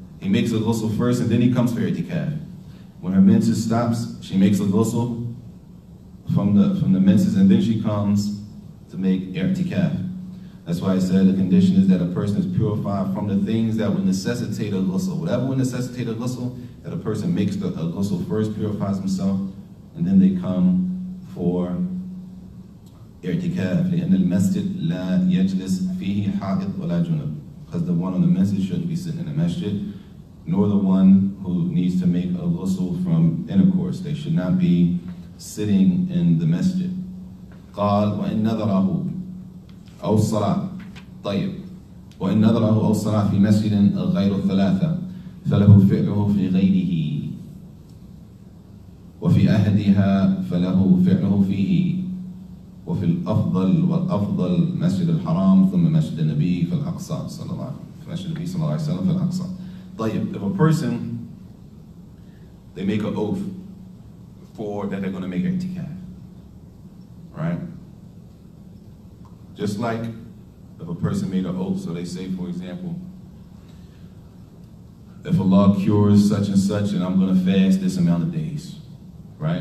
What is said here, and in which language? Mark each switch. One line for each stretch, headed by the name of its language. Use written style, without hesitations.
English: He makes a ghusl first, and then he comes for i'tikaf. When her menses stops, she makes a ghusl from the menses, and then she comes to make i'tikaf. That's why I said the condition is that a person is purified from the things that would necessitate a ghusl. Whatever would necessitate a ghusl, that a person makes a ghusl first, purifies himself, and then they come for i'tikaf.
Arabic: لأن المسجد لا يجلس فيه حائض ولا جنب.
English: Because the one on the masjid shouldn't be sitting in the masjid, nor the one who needs to make a ghusl from intercourse. They should not be sitting in the masjid.
Arabic: قال وإن نظره أو الصلاة طيب وإن نظره أو الصلاة في مسجد غير الثلاثة فله فعله في غيره وفي أحدها فله فعله فيه وفي الأفضل والأفضل مسجد الحرام ثم مسجد النبي في الأقصى صلى الله عليه وسلم مسجد النبي صلى الله عليه وسلم في الأقصى.
English: طيب, if a person, they make an oath for that they're going to make i'tikaf, right? Just like if a person made an oath, so they say, for example, if Allah cures such and such, and I'm going to fast this amount of days, right?